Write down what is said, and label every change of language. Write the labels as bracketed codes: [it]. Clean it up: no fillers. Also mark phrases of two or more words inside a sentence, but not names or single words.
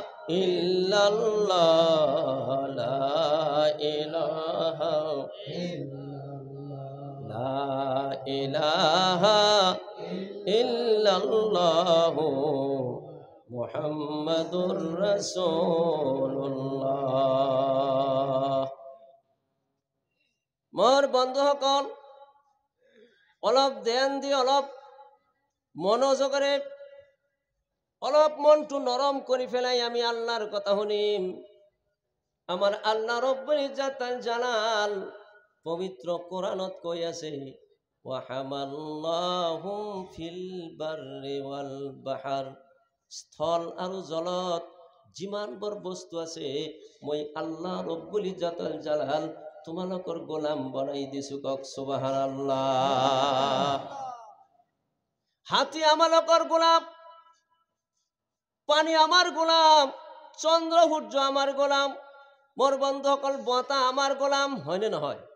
[ar] إلا الله، لا إله لا إله إلا الله محمد رسول الله. [as] মোৰ বন্ধুসকল, অলপ ধ্যান দি, অলপ মনোযোগেৰে, অলপ মনটো নৰম কৰি পেলাই আমি আল্লাহৰ কথা শুনিম। আমাৰ আল্লাহ [ar] رب العزة الجلال [as] পবিত্ৰ কোরআনত কৈ আছে, [ar] وحملناهم في البر والبحر, [as] স্থল আৰু জলত যিমানবোৰ বস্তু আছে মই আল্লাহ [ar] رب العزة الجلال [as] তোমালোকৰ গোলাম বনাই দিছো। কওক সুবহানাল্লাহ। হাতী আমালোকৰ গোলাম, পানী আমাৰ গোলাম, চন্দ্ৰ সূৰ্য আমাৰ গোলাম, মোৰ বন্ধুসকল বতাহ আমাৰ গোলাম, হয়নে নহয়?